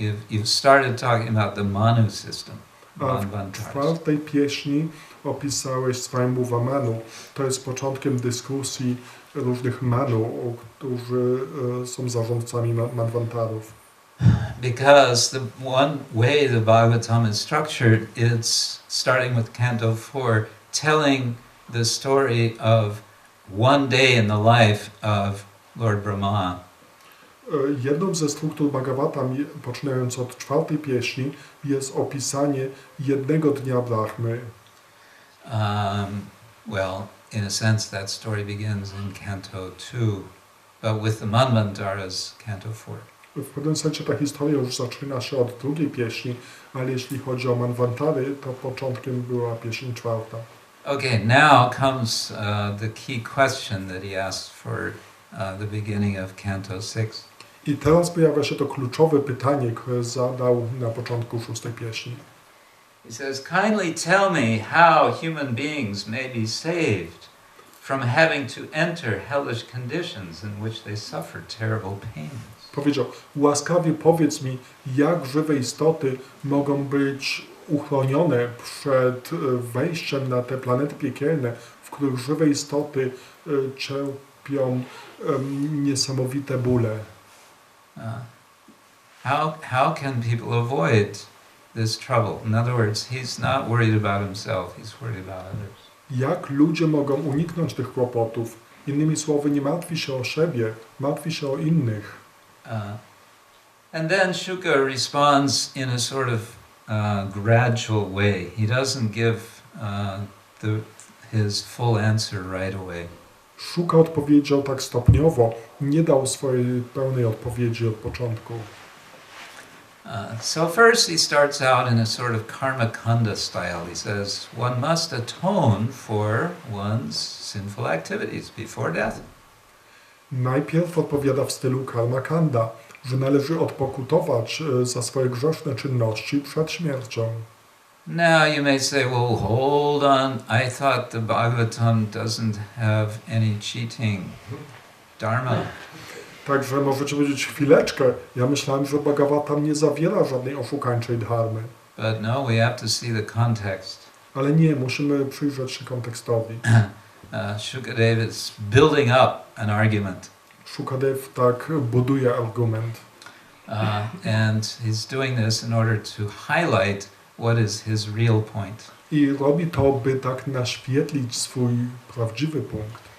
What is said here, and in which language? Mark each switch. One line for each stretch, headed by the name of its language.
English: You've started talking about the Manu system.
Polish: A w 4. pieśni opisałeś Swayambhuva Manu. To jest początkiem dyskusji różnych Manu, którzy są zarządcami Manwantarów.
English: Because the one way the Bhagavatam is structured, it's starting with Canto 4, telling the story of one day in the life of Lord Brahma.
Polish: Jedną ze struktur Bhagavatam, poczynając od 4. pieśni, jest opisanie jednego dnia Brahmy.
English: Well, in a sense, that story begins in Canto 2, but with the Manvantaras, Canto 4.
Polish: W pewnym sensie ta historia już zaczyna się od 2. pieśni, ale jeśli chodzi o Manwantary, to początkiem była pieśń 4.
English: Okay, now comes the key question that he asked for the beginning of Canto 6.
Polish: I teraz pojawia się to kluczowe pytanie, które zadał na początku 6. pieśni.
English: He says, kindly tell me how human beings may be saved from having to enter hellish conditions in which they suffer terrible pains.
Polish: Powiedział, łaskawie powiedz mi, jak żywe istoty mogą być uchronione przed wejściem na te planety piekielne, w których żywe istoty cierpią niesamowite bóle.
English: How can people avoid this trouble? In other words, he's not worried about himself, he's worried about others.
Polish: Jak ludzie mogą uniknąć tych kłopotów? Innymi słowy, nie martwi się o siebie, martwi się o innych.
English: And then Shuka responds in a sort of gradual way. He doesn't give his full answer right away.
Polish: Shuka odpowiedział tak stopniowo, nie dał swojej pełnej odpowiedzi od początku.
English: So first he starts out in a sort of karma kanda style. He says one must atone for one's sinful activities before death.
Polish: Najpierw odpowiada w stylu karma kanda, że należy odpokutować za swoje grzeszne czynności przed śmiercią.
English: Now you may say, well, hold on, I thought the Bhagavatam doesn't have any cheating dharma.
Polish: Także możecie powiedzieć chwileczkę, ja myślałem, że Bhagavatam nie zawiera żadnej oszukańczej dharmy.
English: But no, we have to see the context.
Polish: Ale nie, musimy przyjrzeć się kontekstowi.
English: Shukadeva is building up an argument.
Polish: Shukadev tak buduje argument.
English: And he's doing this in order to highlight what is his real point.
Polish: I robi to, by tak naświetlić swój prawdziwy punkt.